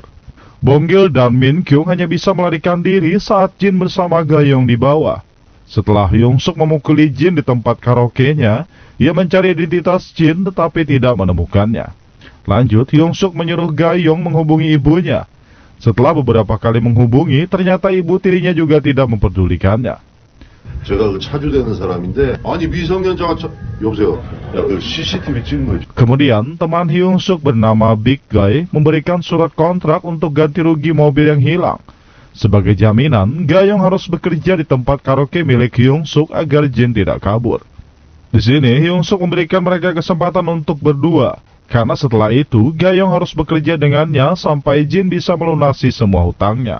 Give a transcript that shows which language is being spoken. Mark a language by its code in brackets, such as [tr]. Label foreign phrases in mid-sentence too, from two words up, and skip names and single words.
[id] Bong Gil dan Min Kyung hanya bisa melarikan diri saat Jin bersama Ga Young di bawah. Setelah Hyung Suk memukuli Jin di tempat karaoke-nya, ia mencari identitas Jin tetapi tidak menemukannya. Lanjut, Hyung Suk menyuruh Ga Young menghubungi ibunya. Setelah beberapa kali menghubungi, ternyata ibu tirinya juga tidak memperdulikannya. [ko] 제가 그 차주되는 사람인데 아니 미성년자가 여보세요 야 그 CCTV 찍은 거 [id] Kemudian teman Hyung Suk bernama Big Guy memberikan surat kontrak untuk ganti rugi mobil yang hilang. Sebagai jaminan, Ga Young harus bekerja di tempat karaoke milik Hyung Suk agar Jin tidak kabur. Di sini Hyung Suk memberikan mereka kesempatan untuk berdua, karena setelah itu Ga Young harus bekerja dengannya sampai Jin bisa melunasi semua hutangnya.